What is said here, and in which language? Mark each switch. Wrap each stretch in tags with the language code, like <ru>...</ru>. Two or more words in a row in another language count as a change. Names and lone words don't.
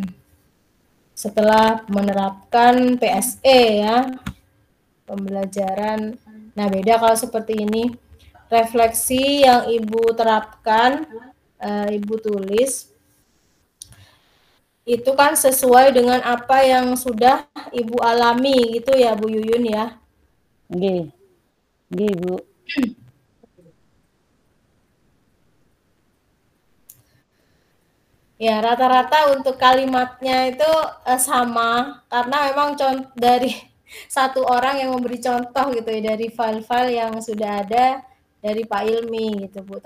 <id>Setelah menerapkan PSE ya, pembelajaran. Nah, beda kalau seperti ini. Refleksi yang Ibu terapkan, Ibu tulis, itu kan sesuai dengan apa yang sudah Ibu alami gitu ya Bu Yuyun ya? Nggih. Nggih, Bu. Ya, rata-rata untuk kalimatnya itu sama, karena memang dari satu orang yang memberi contoh gitu ya, dari file-file yang sudah ada dari Pak Ilmi gitu Bu.</id>